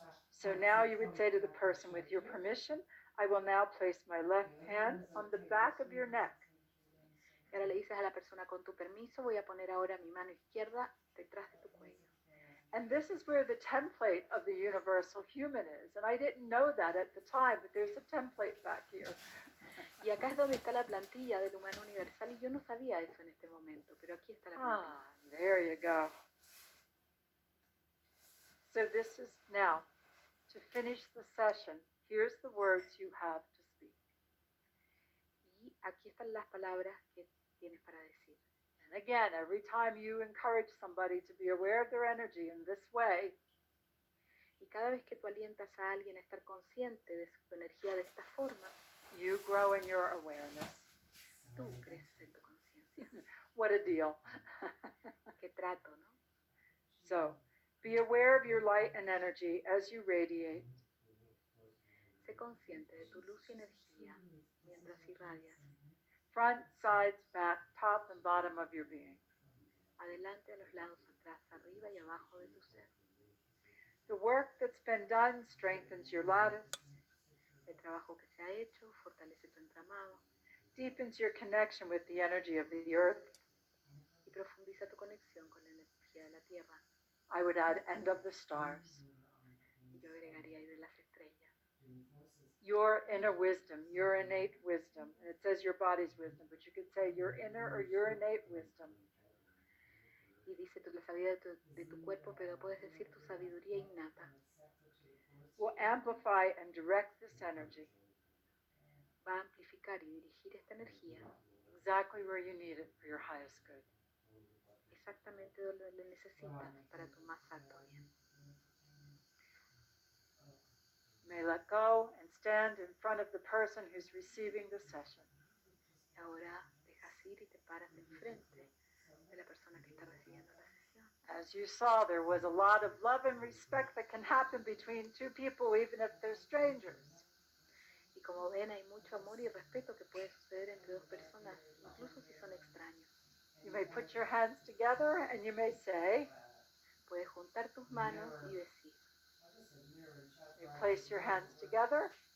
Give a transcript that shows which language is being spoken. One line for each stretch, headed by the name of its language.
English: So now you would say to the person, with your permission, I will now place my left hand on the back of your neck.
Spanish: Y ahora le dices a la persona, con tu permiso, voy a poner ahora mi mano izquierda detrás de tu cuello.
English: And this is where the template of the universal human is. And I didn't know that at the time, but there's a template back here.
Spanish: Y acá es donde está la plantilla del humano universal, y yo no sabía eso en este momento, pero aquí está la plantilla.
English: Ah, there you go. So this is now, to finish the session, here's the words you have to speak.
Spanish: Y aquí están las palabras que tienes para decir.
English: And again, every time you encourage somebody to be aware of their energy in this way,
Spanish: y cada vez que tú alientas a alguien a estar consciente de su energía de esta forma,
English: you grow in your awareness.
Spanish: Tú creces en tu conciencia.
English: What a deal.
Spanish: Qué trato, ¿no?
English: So, be aware of your light and energy as you radiate.
Spanish: Sé consciente de tu luz y energía mientras irradias.
English: Front, sides, back, top and bottom of your being.
Spanish: Adelante, a los lados, atrás, arriba y abajo de tu ser.
English: The work that's been done strengthens your lattice.
Spanish: El trabajo que se ha hecho fortalece tu entramado.
English: Deepens your connection with the energy of the earth.
Spanish: Y profundiza tu conexión con la energía de la tierra.
English: I would add end of the stars.
Spanish: Y yo agregaría ahí de las estrellas.
English: Your inner wisdom, your innate wisdom. And it says your body's wisdom, but you could say your inner or your innate wisdom.
Spanish: Y dice la sabiduría de tu cuerpo, pero puedes decir tu sabiduría innata.
English: Will amplify and direct this energy.
Spanish: Va a amplificar y dirigir esta energía.
English: Exactly where you need it for your highest good.
Spanish: Exactamente donde lo necesitas para tu más alto bien.
English: May let go and stand in front of the person who's receiving the session.
Spanish: Y ahora dejas ir y te paras enfrente de la persona que está recibiendo la sesión.
English: As you saw, there was a lot of love and respect that can happen between two people, even if they're strangers.
Spanish: Y como ven, hay mucho amor y respeto que puede suceder entre dos personas, incluso si son extraños.
English: You may put your hands together and you may say,
Spanish: puedes juntar tus manos y decir.
English: You place your hands together.